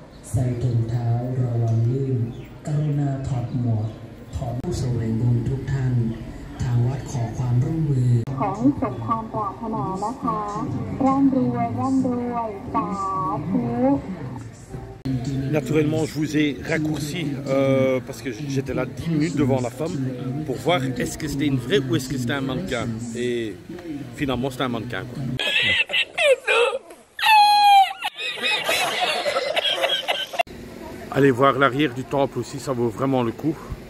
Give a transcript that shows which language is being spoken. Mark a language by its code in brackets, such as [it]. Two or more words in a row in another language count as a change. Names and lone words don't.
[th] ใส่ถุงเท้าระวังลื่นกรุณาถอดหมวกถอดผู้แสวงบุญทุกท่านทางวัดขอความร่วมมือ ขอให้สมความปรารถนานะคะร่ำรวยสาธุ [fr] Naturellement, je vous ai raccourci parce que j'étais là 10 minutes devant la femme pour voir est-ce que c'était une vraie ou est-ce que c'était un mannequin. Et finalement, c'était un mannequin. Quoi. Allez voir l'arrière du temple aussi, ça vaut vraiment le coup.